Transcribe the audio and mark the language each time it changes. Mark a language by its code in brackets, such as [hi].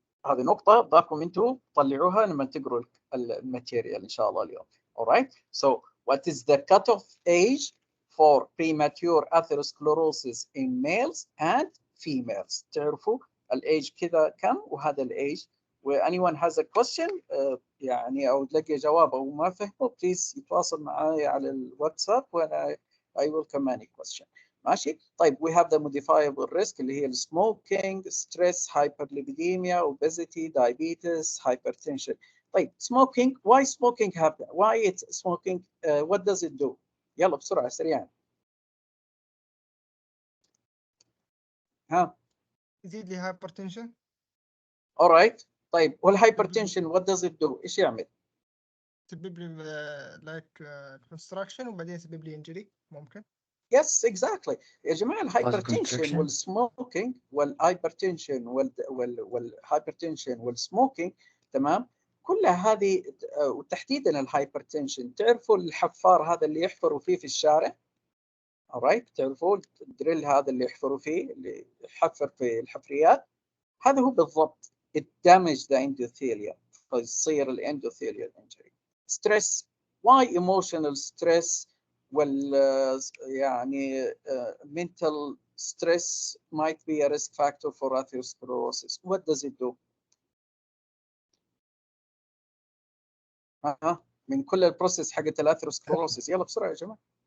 [ar] هذه نقطة ضاكم انتم طلعوها لما تقروا الماتيريال ان شاء الله اليوم. [en] Alright? So what is the cutoff age for premature atherosclerosis in males and females? [ar] تعرفوا الايج كذا كم وهذا الايج. [en] anyone has a question [ar] يعني او تلاقي جواب او ما فهمه, please يتواصل معي على الواتساب وانا [en] I welcome any question. [ar] ماشي. [en] طيب, we have the modifiable risk [ar] اللي هي [en] smoking, stress, hyperlipidemia, obesity, diabetes, hypertension. طيب, smoking, why smoking happen? Why it's smoking? What does it do? [ar] يلا بسرعة سريعا. ها. يزيد لي hypertension. [en] All right. طيب, والhypertension what does it do? [ar] ايش يعمل؟ يسبب لي [en] like construction [ar] وبعدين يسبب لي injury ممكن. [en] Yes, exactly. [ar] يا جماعة الهايبرتنشن والسموكينج والهايبرتنشن والهايبرتنشن والسموكينج, تمام, كلها هذه وتحديدا الهايبرتنشن. تعرفوا الحفار هذا اللي يحفروا فيه في الشارع؟ alright, تعرفوا الدريل هذا اللي يحفروا فيه, اللي يحفر في الحفريات, هذا هو بالضبط. [en] it damage the endothelium, [ar] فيصير الاندوثيليال [en] injury. stress, why emotional stress [ar] وال يعني [en] mental stress might be a risk factor for atherosclerosis. What does it do? [ar] من كل البروسيس حقت الاثيروسكلروسيس، يلا بسرعه يا جماعه.